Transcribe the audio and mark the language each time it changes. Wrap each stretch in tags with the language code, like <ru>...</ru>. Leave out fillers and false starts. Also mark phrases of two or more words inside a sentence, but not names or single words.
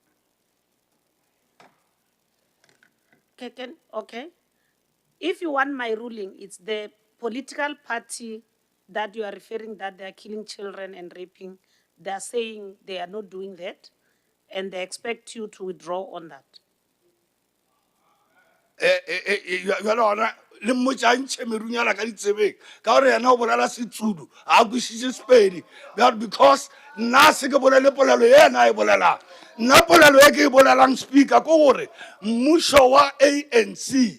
<en>Okay. If you want my ruling, it's the political party that you are referring that they are killing children and raping. They are saying they are not doing that, and they expect you to withdraw on that.</en> <nso>le mmotša ntšhe merunyana ka ditsebeng ka gore yena o bolela setsudu a kwešiše Sepedi because nna se ke bolele polelo ye yena e bolelang nna polelo e ke e bolelang Speaker ke gore mmušo wa ANC</nso>